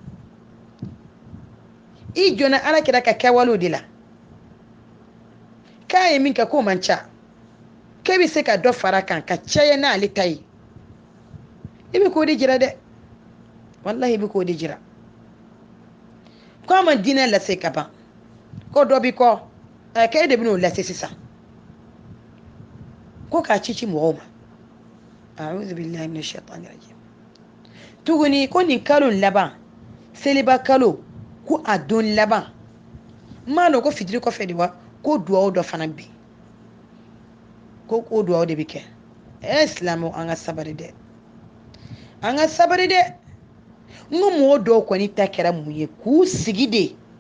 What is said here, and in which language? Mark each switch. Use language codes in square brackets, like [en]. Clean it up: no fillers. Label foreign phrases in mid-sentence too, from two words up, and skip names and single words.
[bm] i jɔnna alakira ka kɛwalew de la k'a ye min kɛ k'o man ca k'e bɛ se ka dɔ fara kan ka caya n'ale ta ye i bɛ k'o de jira dɛ wallahi i bɛ k'o de jira ko a ma diinɛ lase ka ban ko dɔ b'i kɔ k'e de bɛn'o lase sisan ko k'a ci mɔgɔw ma [ar] أعوذ بالله من الشيطان الرجيم [bm] tuguni ko nin kalo laban seliba kalo ko a don laban m'a dɔn ko fitiri kɔfɛ de wa ko duwawu dɔ fana bi ko o duwawu de bɛ kɛ silamɛw an ka sabari dɛ an ka sabari dɛ n ko mɔgɔ dɔw kɔni ta kɛra mun ye k'u sigi de